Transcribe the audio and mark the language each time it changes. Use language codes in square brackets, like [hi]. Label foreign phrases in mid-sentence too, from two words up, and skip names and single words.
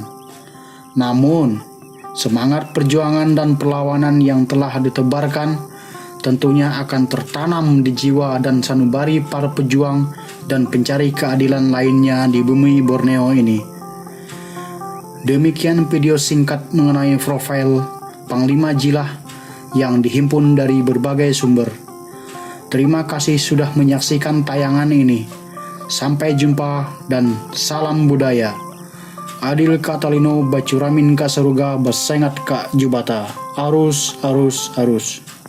[id] Namun, semangat perjuangan dan perlawanan yang telah ditebarkan tentunya akan tertanam di jiwa dan sanubari para pejuang dan pencari keadilan lainnya di bumi Borneo ini. Demikian video singkat mengenai profil Panglima Jilah yang dihimpun dari berbagai sumber. Terima kasih sudah menyaksikan tayangan ini. Sampai jumpa dan salam budaya. [knx] Adil Katalino Bacuramin Kasaruga Basengat Kak Jubata. Arus.